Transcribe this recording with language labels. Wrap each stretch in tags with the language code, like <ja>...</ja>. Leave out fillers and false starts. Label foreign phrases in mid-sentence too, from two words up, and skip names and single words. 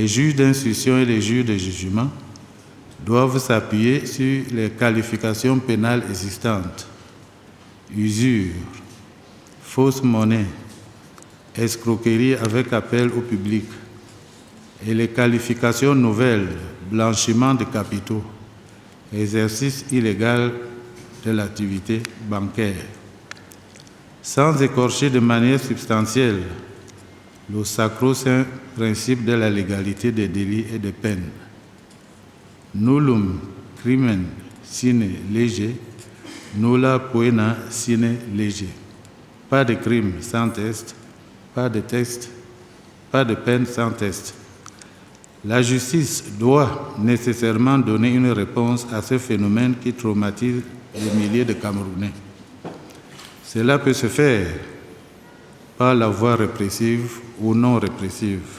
<fr>juges d'instruction et les juges de jugement doivent s'appuyer sur les qualifications pénales existantes: usure, fausse monnaie, escroquerie avec appel au public, et les qualifications nouvelles: blanchiment de capitaux, exercice illégal de l'activité bancaire. Sans écorcher de manière substantielle le sacro-saint principe de la légalité des délits et des peines.</fr> <la>Nullum crimen sine lege, nulla poena sine lege.</la> <fr>Pas de crime sans test, pas de test, pas de peine sans test. La justice doit nécessairement donner une réponse à ce phénomène qui traumatise des milliers de Camerounais. Cela peut se faire par la voie répressive ou non répressive.</fr>